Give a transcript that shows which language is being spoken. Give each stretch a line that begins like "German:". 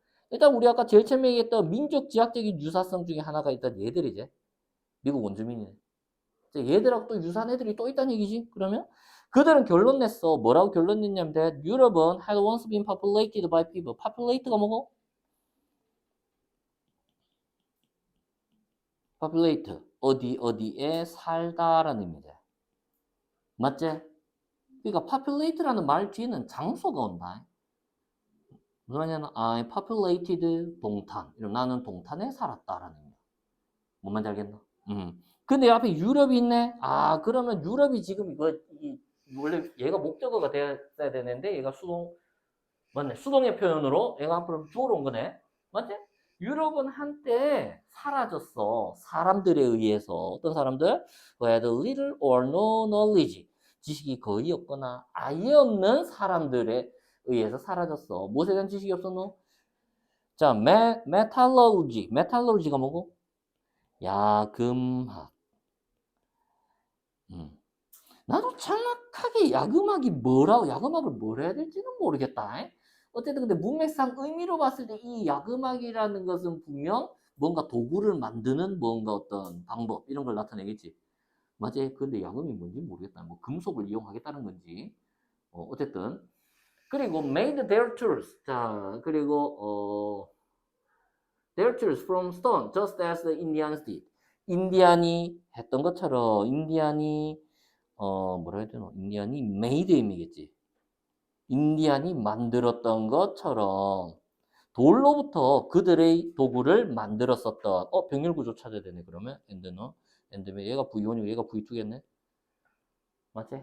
Korean: 일단 우리 아까 제일 처음에 얘기했던 민족 지학적인 유사성 중에 하나가 일단 얘들이지. 미국 원주민이네. 얘들하고 또 유사한 애들이 또 있다는 얘기지. 그러면 그들은 결론 냈어. 뭐라고 결론 냈냐면
English: that
Korean: 유럽은
English: had once been populated by people.
Korean: populate가 뭐고? populate. 어디에 살다라는 의미래. 맞지? 그러니까 populate라는 말 뒤에는 장소가 온다. 무슨 말이냐면
English: I populated
Korean: 동탄. 이러면 나는 동탄에 살았다라는 의미야. 뭔 말인지 알겠나? 근데 앞에 유럽이 있네. 아, 그러면 유럽이 지금 원래 얘가 목적어가 돼야 되는데 얘가 맞네. 수동의 표현으로 얘가 앞으로 주어로 온 거네. 맞지? 유럽은 한때 사라졌어. 사람들에 의해서. 어떤 사람들?
English: Who had little or no knowledge.
Korean: 지식이 거의 없거나 아예 없는 사람들에 의해서 사라졌어. 무엇에 대한 지식이 없었노? 자, 메탈러지. 메탈러지가 뭐고? 야금학. 나도 정확하게 야금학을 뭘 해야 될지는 모르겠다. 어쨌든 근데 문맥상 의미로 봤을 때 이 야금학이라는 것은 분명 뭔가 도구를 만드는 뭔가 어떤 방법 이런 걸 나타내겠지. 맞지? 근데 야금이 뭔지 모르겠다. 뭐 금속을 이용하겠다는 건지. 어쨌든 그리고
English: made their tools.
Korean: 자, 그리고
English: their tools from stone, just as the Indians did.
Korean: 인디안이 했던 것처럼 인디안이 뭐라 해야 되나? 인디안이 made 의미겠지. 인디안이 만들었던 것처럼 돌로부터 그들의 도구를 만들었었던 병렬 구조 찾아야 되네. 그러면 엔드는 얘가 V1이고 얘가 V2겠네. 맞지?